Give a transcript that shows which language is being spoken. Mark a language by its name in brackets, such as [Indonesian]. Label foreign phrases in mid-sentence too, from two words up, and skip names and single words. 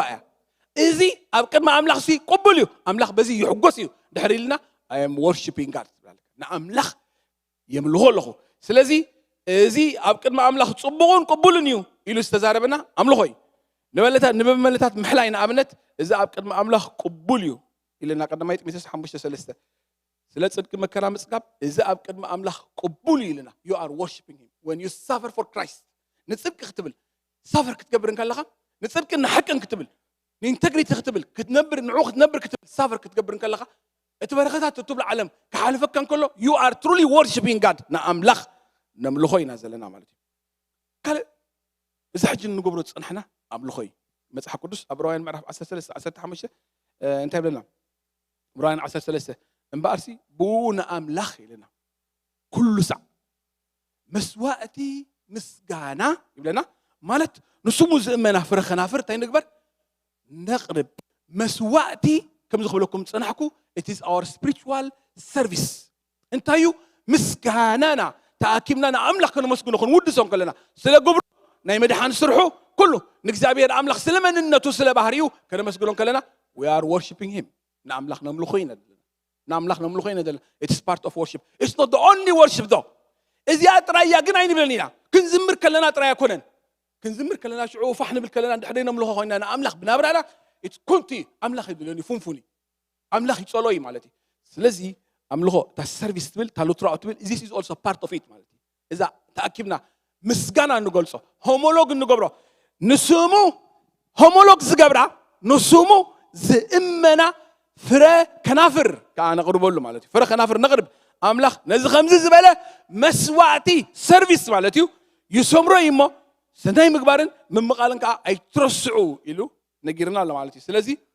[Tigrinya] እያ እዚ ኣብ ቅድሚ ኣምላኽ ሲ ቅቡል እዩ ኣምላኽ በዚ ይሕጎስ እዩ ድሕሪ ኢልና [English] I am worshiping God [Tigrinya] ንኣምላኽ የምልኾ ኣለኹ ስለዚ እዚ ኣብ ቅድሚ ኣምላኽ ጽቡቕን ቅቡልን እዩ ኢሉ ዝተዛረበና ኣምልኾ እዩ ንመመለታት ምሕላይ ንኣብነት እዚ ኣብ ቅድሚ ኣምላኽ ቅቡል እዩ ኢለና ቀዳማይ ጢሞቴዎስ 5:3 ስለ ጽድቂ መከራ ምጽጋብ እዚ ኣብ ቅድሚ ኣምላኽ ቅቡል እዩ ኢለና [English] you are worshiping him when you suffer for Christ [Tigrinya] ንጽድቂ ክትብል ሳፈር ክትገብር ከለኻ ንጽድቂ ንሓቅን ክትብል ንኢንተግሪቲ ክትብል ክትነብር ንዑ ክትነብር ክትብል ሳፈር ክትገብር ከለኻ እቲ በረኸታት እትብል ዓለም ክሓልፈካ እንከሎ [English] you are truly worshiping God [Tigrinya] ንኣምላኽ ነምልኾ ኢና ዘለና ማለት እዩ ካልእ እዚ ሕጂ ንገብሮ ዝፅንሕና ኣምልኾ እዩ መጽሓፍ ቅዱስ ኣብ ዕብራውያን ምዕራፍ 13:15 እንታይ ይብለና ዕብራውያን 13 እምበኣርሲ ብኡ ንኣምላኽ ኢለና ኩሉ ሳዕ መስዋዕቲ ምስጋና ይብለና ማለት ንስሙ ዝእመና ፍረ ከናፍር እንታይ ንግበር ነቕርብ መስዋዕቲ ከም ዝኽብለኩም ጽናሕኩ [English] it is our spiritual service [Tigrinya] እንታይ እዩ ምስጋናና ተኣኪብና ንኣምላኽ ከነመስግኖ ክንውድሶም ከለና ስለ ግብሩ ናይ መድሓን ስርሑ ኩሉ ንእግዚኣብሔር ኣምላኽ ስለ መንነቱ ስለ ባህሪኡ ከነመስግኖም ከለና [English] we are worshiping him [Tigrinya] ንኣምላኽ ነምልኾ ኢና ንኣምላኽ ነምልኾ ኢና ዘለና [English] it is part of worship it's not the only worship though [Tigrinya] እዚኣ ጥራያ ግን ኣይንብለን ኢና ክንዝምር ከለና ጥራይ ኣይኮነን ክንዝምር ከለና ሽዑ ፋሕ ንብል ከለና ድሕሪ ነምልኾ ኮይና ንኣምላኽ ብናብራና it's ኩንቲ ኣምላኽ ይብለኒ ፉንፉኒ ኣምላኽ ይጸሎይ ማለት እዩ ስለዚ ኣምልኾ ታ ሰርቪስ ትብል ታ ሉትራኦ ትብል this [English] is also part of it [Tigrinya] ማለት እዩ እዛ ተኣኪብና ምስጋና እንገልጾ ሆሞሎግ እንገብሮ ንስሙ ሆሞሎግ ዝገብራ ንስሙ ዝእመና ፍረ ከናፍር ከዓ ነቕርበሉ ማለት እዩ ፍረ ከናፍር ነቕርብ ኣምላኽ ነዚ ከምዚ ዝበለ መስዋዕቲ ሰርቪስ ማለት እዩ ይሰምሮ እሞ ሰናይ ምግባርን ምምቓልን ከዓ ኣይትረስዑ ኢሉ ነጊርና ኣሎ ማለት እዩ ስለዚ